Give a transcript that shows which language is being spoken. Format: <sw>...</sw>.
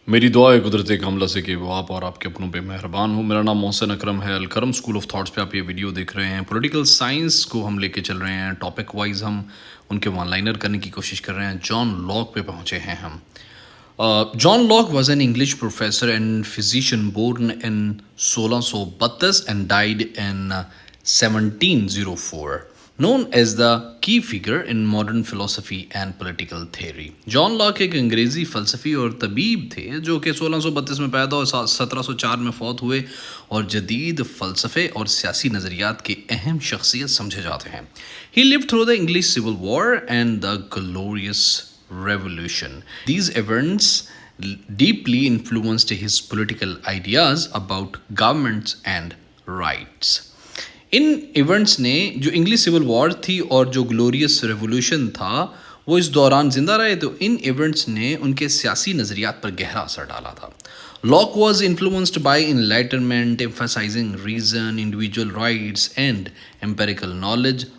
<ur>میری دعا ہے قدرت کاملہ سے کہ وہ آپ اور آپ کے اپنوں پہ مہربان ہوں. میرا نام محسن اکرم ہے. الکرم اسکول آف تھاٹس پہ آپ یہ ویڈیو دیکھ رہے ہیں. پولیٹیکل سائنس کو ہم لے کے چل رہے ہیں. ٹاپک وائز ہم ان کے ون لائنر کرنے کی کوشش کر رہے ہیں. جان لاک پہ پہنچے ہیں ہم.</ur> <en>John Locke was an English professor and physician born in 1632 and died in 1704. Known as the key figure in modern philosophy and political theory.</en> <ur>John Locke ایک انگریزی فلسفی اور طبیب تھے جو کہ 1632 میں پیدا اور 1704 میں فوت ہوئے اور جدید فلسفے اور سیاسی نظریات کی اہم شخصیت سمجھے جاتے ہیں.</ur> <en>He lived through the English Civil War and the Glorious Revolution. These events deeply influenced his political ideas about governments and rights.</en> <ur>In events نے جو انگلش سول وار تھی اور جو گلوریس ریولوشن تھا وہ اس دوران زندہ رہے تو ان ایونٹس نے ان کے سیاسی نظریات پر گہرا اثر ڈالا تھا.</ur> <en>Locke was influenced by enlightenment emphasizing reason individual rights and empirical knowledge.</en>